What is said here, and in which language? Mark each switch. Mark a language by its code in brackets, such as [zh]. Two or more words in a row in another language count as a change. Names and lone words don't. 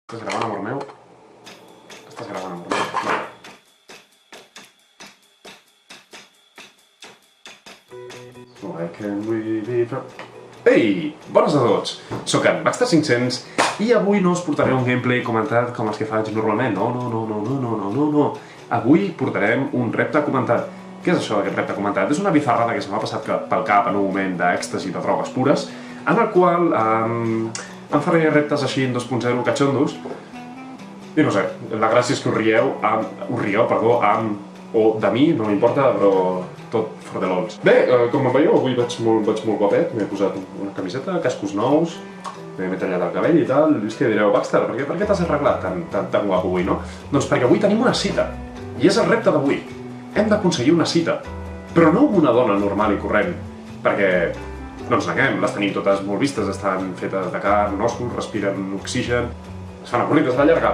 [ca] Estàs gravant, amor meu? Estàs gravant, amor meu? Vale. [en] Why can we be from... [ca] Ei! Bones a tots! Soc en Baxter500 i avui no us portaré un gameplay comentat com els que faig normalment. No. Avui portarem un repte comentat. Què és això d'aquest repte comentat? És una bizarrada que se m'ha passat pel cap en un moment d'èxtasi de drogues pures, en el qual em faré reptes així en 2.0 catxondos i no sé, la gràcia és que us rieu o de mi, no m'importa, però tot [en] for the lols. [ca] Bé, com em veieu, avui vaig molt guapet, m'he posat una camiseta, cascos nous, m'he tallat el cabell i tal, i és que direu, Baxter, per què t'has arreglat tan guapo avui, no? Doncs perquè avui tenim una cita, i és el repte d'avui. Hem d'aconseguir una cita, però no amb una dona normal i corrent, perquè no ens neguem, les tenim totes molt vistes, estan fetes de carn, ossos, respiren oxigen, es fan avorrides a la llarga.